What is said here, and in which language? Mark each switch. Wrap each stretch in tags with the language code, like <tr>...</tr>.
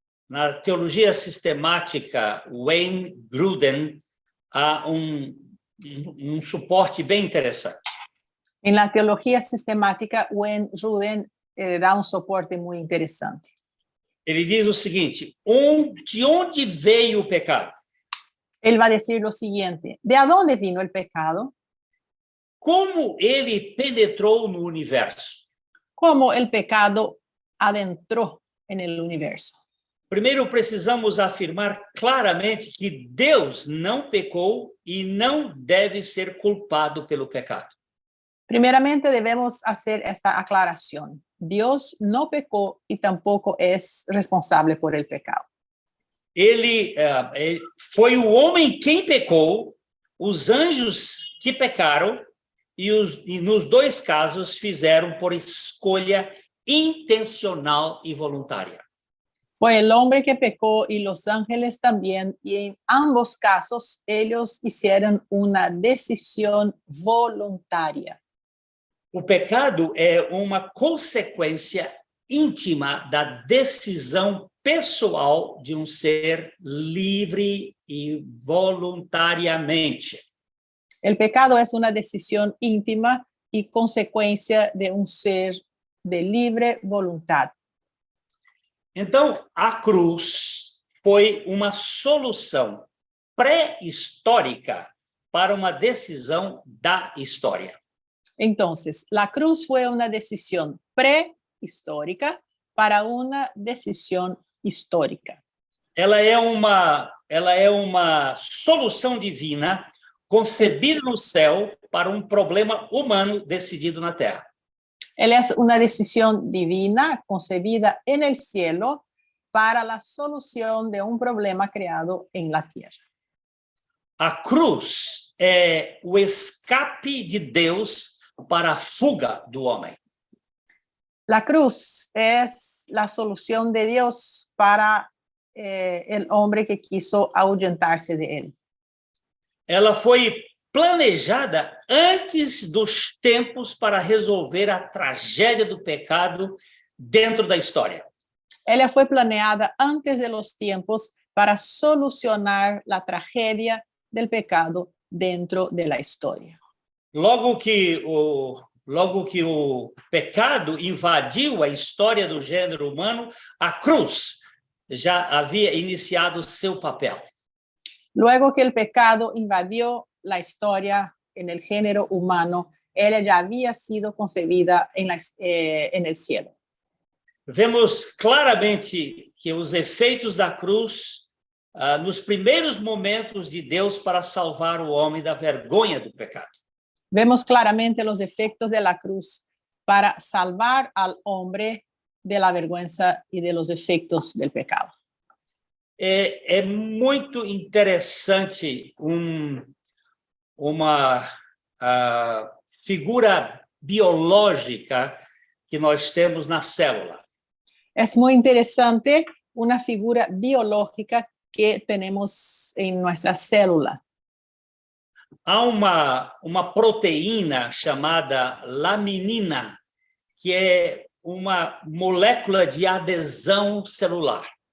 <pt>na teologia sistemática Wayne Grudem, há um suporte bem interessante.</pt> <es>En la teología sistemática, Wayne Grudem da un soporte muy interesante.</es> <pt>Ele diz o seguinte: de onde veio o pecado?</pt> <es>Él va a decir lo siguiente: ¿de dónde vino el pecado?</es> <pt>Como ele penetrou no universo?</pt> <es>¿Cómo el pecado adentró en el universo?</es> <pt>Primeiro, precisamos afirmar claramente que Deus não pecou e não deve ser culpado pelo pecado.</pt> <es>Primeramente debemos hacer esta aclaración. Dios no pecó y tampoco es responsable por el pecado.</es> <pt>Ele foi o homem quem pecou, os anjos que pecaram, e nos dois casos fizeram por escolha intencional e voluntária.</pt> <es>Fue el hombre que pecó y los ángeles también, y en ambos casos ellos hicieron una decisión voluntaria.</es> <pt>O pecado é uma consequência íntima da decisão pessoal de um ser livre e voluntariamente.</pt> <es>El pecado es una decisión íntima y consecuencia de un ser de libre voluntad.</es> <pt>Então, a cruz foi uma solução pré-histórica para uma decisão da história.</pt> <es>Entonces, la cruz fue una decisión prehistórica para una decisión histórica.</es> <pt>Ela é uma solução divina concebida no céu para um problema humano decidido na terra.</pt> <es>Él es una decisión divina concebida en el cielo para la solución de un problema creado en la tierra.</es> <pt>A cruz é o escape de Deus para a fuga do homem.</pt> <es>La cruz es la solución de Dios para el hombre que quiso ahuyentarse de él.</es> <pt>Ela foi planejada antes dos tempos para resolver a tragédia do pecado dentro da história.</pt> <es>Ella fue planeada antes de los tiempos para solucionar la tragedia del pecado dentro de la historia.</es> <pt>Logo que o pecado invadiu a história do gênero humano, a cruz já havia iniciado seu papel.</pt> <es>Luego que el pecado invadió la historia en el género humano, ella ya había sido concebida en el cielo.</es> <pt>Vemos claramente que os efeitos da cruz, nos primeiros momentos de Deus para salvar o homem da vergonha do pecado.</pt> <es>Vemos claramente los efectos de la cruz para salvar al hombre de la vergüenza y de los efectos del pecado.</es> <pt>É muito interessante uma figura biológica que nós temos na célula.</pt> <es>Es muy interesante una figura biológica que tenemos en nuestra célula.</es> <pt>Há uma proteína chamada laminina, que é uma molécula de adesão celular.</pt>